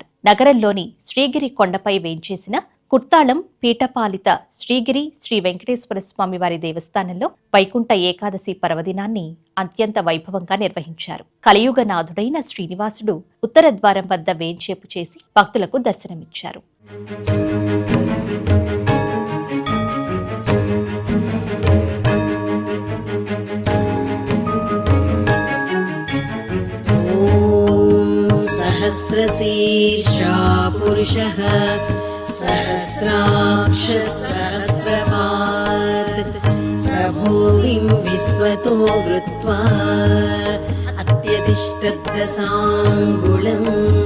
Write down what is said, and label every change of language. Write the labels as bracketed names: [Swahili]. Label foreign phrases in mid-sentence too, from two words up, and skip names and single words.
[Telugu] నగరంలోని శ్రీగిరి కొండపై వేంచేసిన కుర్తాళం పీఠపాలిత శ్రీగిరి శ్రీ వెంకటేశ్వర స్వామివారి దేవస్థానంలో వైకుంఠ ఏకాదశి పర్వదినాన్ని అత్యంత వైభవంగా నిర్వహించారు. కలియుగనాథుడైన శ్రీనివాసుడు ఉత్తర ద్వారం వద్ద వేంచేపు చేసి భక్తులకు దర్శనమిచ్చారు. [Sanskrit] सहस्रशीर्षा पुरुषः सहस्राक्षः सहस्रपात् स भूमिं विश्वतो वृत्वा अत्यतिष्ठद्दशाङ्गुलम्.